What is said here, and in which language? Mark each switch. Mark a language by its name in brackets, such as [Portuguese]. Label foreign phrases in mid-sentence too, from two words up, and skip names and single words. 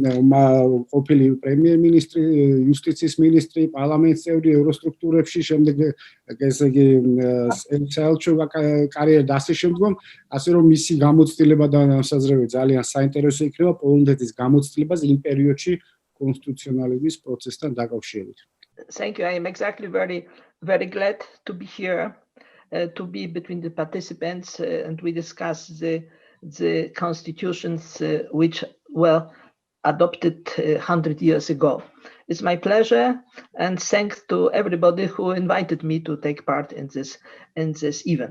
[Georgian] ყოფილი პრემიერ-მინისტრი, იუსტიციის მინისტრი, პარლამენტის წევრი, ევროსტრუქტურებში, შემდეგ ესე იგი საელჩო კარიერა და ასე შემდგომ, ასე რომ მისი გამოცდილება და განსაზღვრება ძალიან საინტერესო იქნება პოლონეთის გამოცდილებას იმ პერიოდში კონსტიტუციონალიზმის პროცესთან დაკავშირებით. [English] Thank you. I am exactly very glad to be here, to be between the participants, and we discuss the constitutions which were adopted 100 years ago. It's my pleasure, and thanks to everybody who invited me to take part in this event.